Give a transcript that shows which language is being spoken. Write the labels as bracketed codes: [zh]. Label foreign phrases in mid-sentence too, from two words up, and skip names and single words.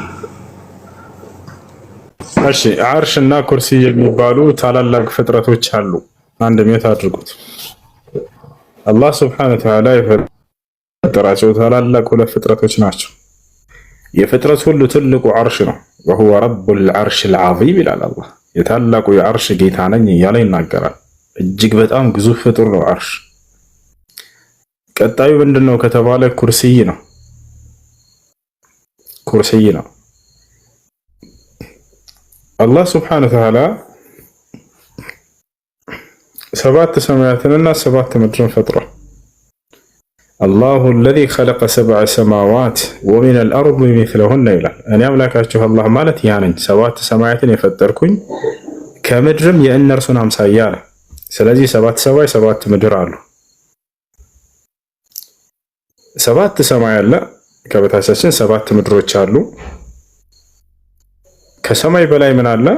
[am] እሺ አርሽ እና ኩርሲ የሚባሉ ታላላቅ ፍጥረቶች አሉ። አንድ ሜት አድርጉት። አላህ [ar] سبحانه وتعالى [am] የፈጠራቸው ታላላቅ ሁለት ፍጥረቶች ናቸው። የፍጥረት ሁሉ ትልቁ አርሽ ነው። [ar] وهو رب العرش العظيم [am] ይላል አላህ። የታላቁ የአርሽ ጌታ ነኝ እያለ ይናገራል። እጅግ በጣም ግዙፍ ፍጡር ነው አርሽ። ቀጣዩ ምንድነው ከተባለ ኩርሲይ ነው። ኩርሲይ ነው። አላህ [ar] سبحانه وتعالى [am] ሰባት ሰማያትንና ሰባት ምድርን ፈጥሯል። አላሁ [ar] الذي خلق سبع سماوات ومن الأرض مثلهن [am] ይላል። እኔ አምላካችሁ አላህ ማለት ያ ነኝ፣ ሰባት ሰማያትን የፈጠርኩኝ ከምድርም የእነርሱን አምሳያ አለ። ስለዚህ ሰባት ሰማይ ሰባት ምድር አሉ። ሰባት ሰማይ አለ፣ ከበታቻችን ሰባት ምድሮች አሉ። ከሰማይ በላይ ምን አለ?